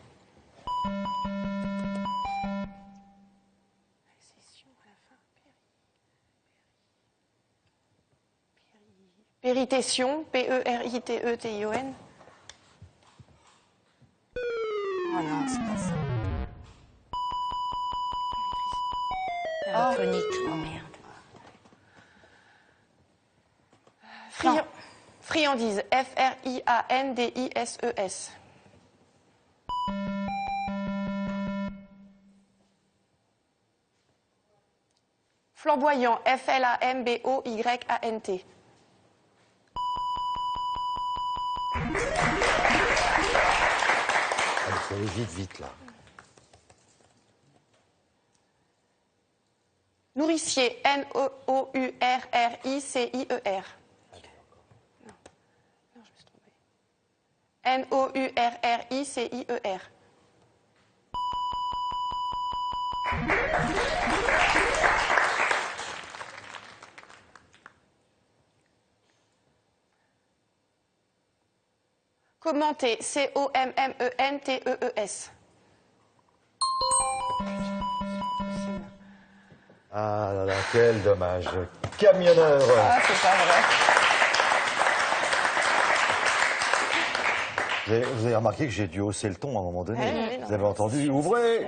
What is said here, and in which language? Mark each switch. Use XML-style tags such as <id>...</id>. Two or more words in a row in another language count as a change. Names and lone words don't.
<fr>Péritétion, P-E-R-I-T-E-T-I-O-N. Oh non, c'est pas ça. Périphonique, oh merde. Friandise, F-R-I-A-N-D-I-S-E-S. Flamboyant, F-L-A-M-B-O-Y-A-N-T. Allez, faut aller vite, vite, là. Nourricier, N-O-U-R-R-I-C-I-E-R. Non, je me suis trompée. N-O-U-R-R-I-C-I-E-R. Commenter, C-O-M-M-E-N-T-E-E-S. Ah là là, quel dommage. Camionneur. Ah, c'est pas vrai. Vous avez remarqué que j'ai dû hausser le ton à un moment donné. Oui, Vous avez entendu? Ouvrez!</fr>